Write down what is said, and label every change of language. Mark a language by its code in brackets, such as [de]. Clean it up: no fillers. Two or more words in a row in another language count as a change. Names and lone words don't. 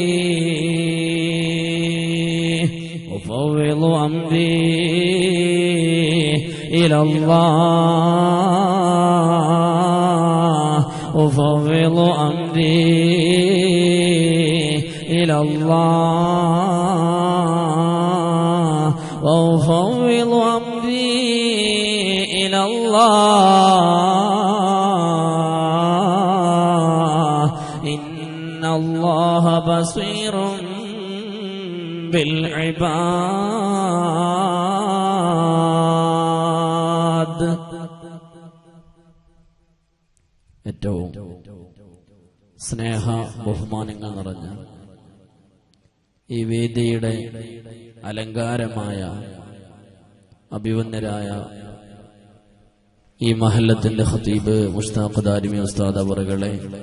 [ar] أفوض أمري إلى الله أفوض أمري إلى الله وأفوض أمري إلى الله إن الله بصير بالعباد [ml] ഏറ്റവും സ്നേഹ ബഹുമാനങ്ങൾ നിറഞ്ഞ ഈ വേദിയുടെ അലങ്കാരമായ അഭിവന്ദരായ ഈ മഹല്ലത്തിന്റെ ഖതീബ് മുസ്താഖ് ദാരിമി ഉസ്താദ് അവറുകളെ,